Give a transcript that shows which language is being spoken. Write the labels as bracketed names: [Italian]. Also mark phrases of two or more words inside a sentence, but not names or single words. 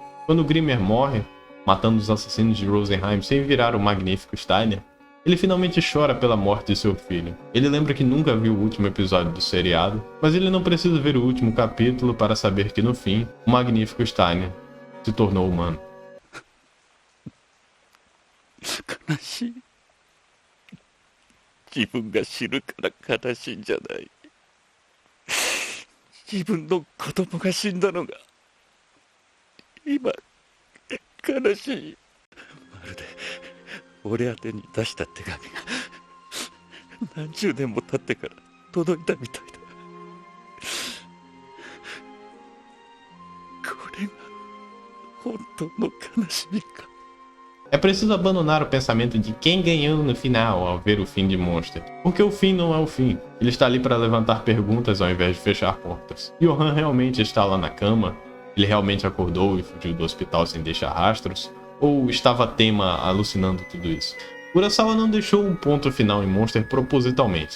[Portuguese] Quando Grimmer morre, matando os assassinos de Rosenheim sem virar o magnífico Steiner, ele finalmente chora pela morte de seu filho. Ele lembra que nunca viu o último episódio do seriado, mas ele não precisa ver o último capítulo para saber que no fim, o magnífico Steiner se tornou humano. [Japanese] 悲しい。自分が死ぬから悲しいんじゃない。自分の子供が死んだのが今悲しい。まるで俺宛てに出した手紙が何十年も経ってから届いたみたいだ。これが本当の悲しみか。 [Portuguese] É preciso abandonar o pensamento de quem ganhou no final ao ver o fim de Monster, porque o fim não é o fim. Ele está ali para levantar perguntas ao invés de fechar portas. Johan realmente está lá na cama? Ele realmente acordou e fugiu do hospital sem deixar rastros? Ou estava Tema alucinando tudo isso? Urasawa não deixou um ponto final em Monster propositalmente.